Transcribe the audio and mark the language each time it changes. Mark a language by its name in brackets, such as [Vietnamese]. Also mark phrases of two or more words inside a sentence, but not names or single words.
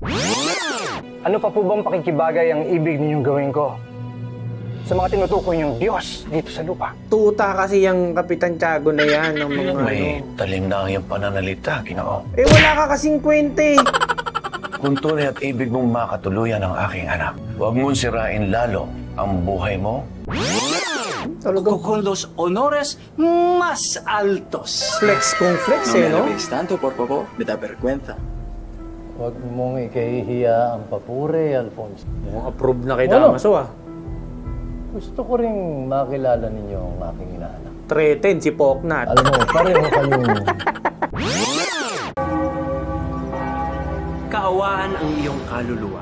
[Filipino] Ano pa po bang pakikibagay ang ibig ninyong gawin ko sa mga tinutukoy niyong Diyos dito sa lupa? Tuta kasi yung Kapitan Tiago na yan ng mga May talim na ang iyong pananalita, Ginoo. Eh wala ka kasing kwente. Kung tunay at ibig mong makatuluyan ang aking anak, huwag mong sirain lalo ang buhay mo. Talagang [Spanish] con los honores más altos. [Filipino] flex kung flex eh, no? [Spanish] tanto, por favor, me da vergüenza. [Filipino] Huwag mong ikahihiya ang papuri, Alfonso. Mukhang approve na kay Damaso ah. Gusto ko ring makilala ninyo ang aking inaanak. Threaten si Poknat. Alam mo, pareho kayong Kaawaan ang iyong kaluluwa.